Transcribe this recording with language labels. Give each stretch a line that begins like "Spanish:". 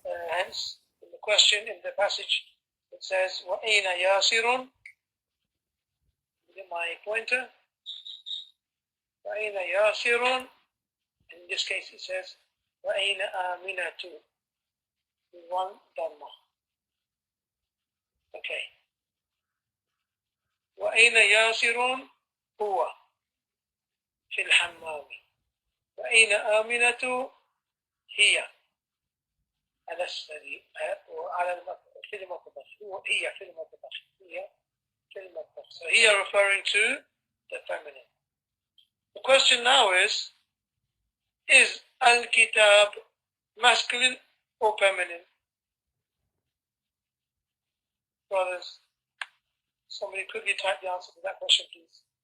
English: Hence, in the question, in the passage, it says,
Arabic: وَأَيْنَ يَاسِرٌ,
English: my pointer, وَأَيْنَ يَاسِرٌ, in this case it says,
Arabic: وَأَيْنَ آمِنَةُ,
English: 1 dhamma. Okay.
Arabic: وَأَيْنَ يَاسِرٌ هُوَ فِي الْحَمَّامِ وَأَيْنَ آمِنَةُ هِيَ على السرير وعلى في المطبخ هي في المطبخ هي في المطبخ.
English: So here referring to the feminine. The question now is al-kitab masculine or feminine? Brothers, somebody quickly type the answer to that question, please.